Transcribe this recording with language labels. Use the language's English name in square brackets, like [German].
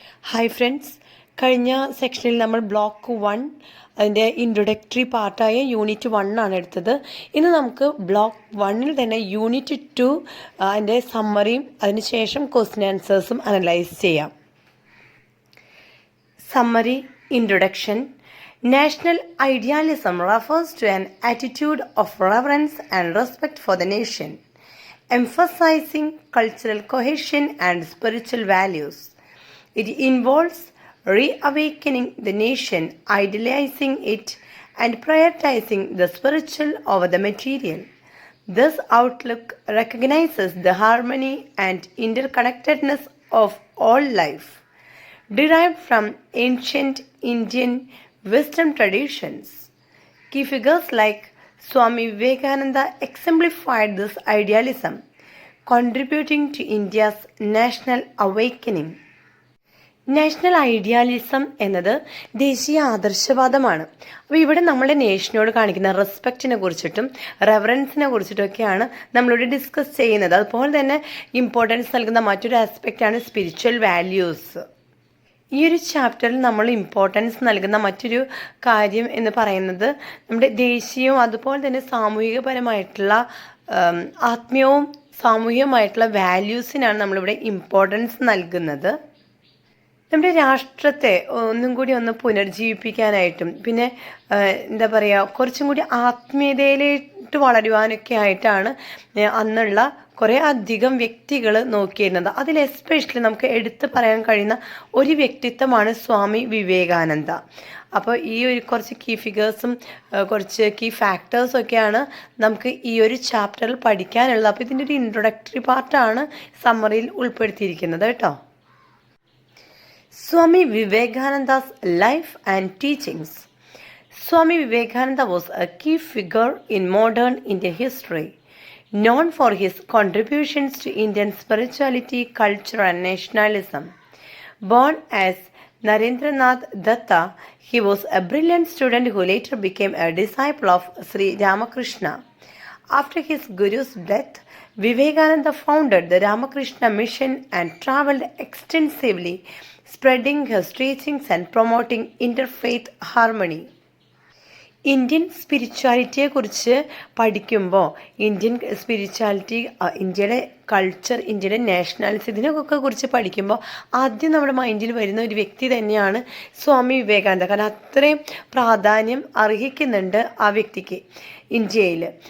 [Malayalam] Hi friends, കഴിഞ്ഞ സെക്ഷനിൽ നമ്മൾ ബ്ലോക്ക് 1 അതിൻ്റെ ഇൻട്രൊഡക്ടറി പാർട്ടായ യൂണിറ്റ് 1 ആണ് എടുത്തത്. ഇന്ന് നമുക്ക് ബ്ലോക്ക് 1ൽ തന്നെ യൂണിറ്റ് 2 അതിൻ്റെ സമ്മറിയും അതിനുശേഷം ക്വസ്റ്റ്യൻ ആൻസേഴ്സും അനലൈസ് ചെയ്യാം. [English] Summary. Introduction. National idealism refers to an attitude of reverence and respect for the nation, emphasizing cultural cohesion and spiritual values. It involves reawakening the nation, idealizing it, and prioritizing the spiritual over the material. This outlook recognizes the harmony and interconnectedness of all life, derived from ancient Indian wisdom traditions. Key figures like Swami Vivekananda exemplified this idealism, contributing to India's national awakening. [Malayalam] National ഐഡിയാലിസം എന്നത് ദേശീയ ആദർശവാദമാണ്. അപ്പോൾ ഇവിടെ നമ്മുടെ നേഷനോട് കാണിക്കുന്ന റെസ്പെക്റ്റിനെ കുറിച്ചിട്ടും റെവറൻസിനെ കുറിച്ചിട്ടൊക്കെയാണ് നമ്മളിവിടെ discuss ചെയ്യുന്നത്. അതുപോലെ തന്നെ ഇമ്പോർട്ടൻസ് നൽകുന്ന മറ്റൊരു ആസ്പെക്റ്റാണ് സ്പിരിച്വൽ വാല്യൂസ്. ഈ ഒരു ചാപ്റ്ററിൽ നമ്മൾ ഇമ്പോർട്ടൻസ് നൽകുന്ന മറ്റൊരു കാര്യം എന്ന് പറയുന്നത് നമ്മുടെ ദേശീയവും അതുപോലെ തന്നെ സാമൂഹികപരമായിട്ടുള്ള ആത്മീയവും സാമൂഹികമായിട്ടുള്ള വാല്യൂസിനാണ് നമ്മളിവിടെ ഇമ്പോർട്ടൻസ് നൽകുന്നത്. നമ്മുടെ രാഷ്ട്രത്തെ ഒന്നും കൂടി ഒന്ന് പുനർജീവിപ്പിക്കാനായിട്ടും പിന്നെ എന്താ പറയുക കുറച്ചും കൂടി ആത്മീയതയിലേക്ക് വളരുവാനൊക്കെ ആയിട്ടാണ് അന്നുള്ള കുറേ അധികം വ്യക്തികൾ നോക്കിയിരുന്നത്. അതിൽ എസ്പെഷ്യലി നമുക്ക് എടുത്തു പറയാൻ കഴിയുന്ന ഒരു വ്യക്തിത്വമാണ് സ്വാമി വിവേകാനന്ദ. അപ്പോൾ ഈ ഒരു കുറച്ച് കീ ഫിഗേഴ്സും കുറച്ച് കീ ഫാക്ടേഴ്സും ഒക്കെയാണ് നമുക്ക് ഈ ഒരു ചാപ്റ്ററിൽ പഠിക്കാനുള്ളത്. അപ്പോൾ ഇതിൻ്റെ ഒരു ഇൻട്രൊഡക്ടറി പാർട്ടാണ് സമ്മറിയിൽ ഉൾപ്പെടുത്തിയിരിക്കുന്നത് കേട്ടോ. [English] Swami Vivekananda's life and teachings. Swami Vivekananda was a key figure in modern Indian history, known for his contributions to Indian spirituality, culture, and nationalism. Born as Narendranath Datta, he was a brilliant student who later became a disciple of Sri Ramakrishna. After his guru's death, Vivekananda founded the Ramakrishna Mission and traveled extensively, spreading his teachings and promoting interfaith harmony. [Malayalam] Indian സ്പിരിച്വാലിറ്റിയെക്കുറിച്ച് പഠിക്കുമ്പോൾ Indian spirituality, ഇന്ത്യയുടെ culture, ഇന്ത്യയുടെ nationality ഇതിനൊക്കെ കുറിച്ച് പഠിക്കുമ്പോൾ ആദ്യം നമ്മുടെ മൈൻഡിൽ വരുന്ന ഒരു വ്യക്തി തന്നെയാണ് സ്വാമി വിവേകാനന്ദ. കാരണം അത്രയും പ്രാധാന്യം അർഹിക്കുന്നുണ്ട് ആ വ്യക്തിക്ക് ഇന്ത്യയിൽ.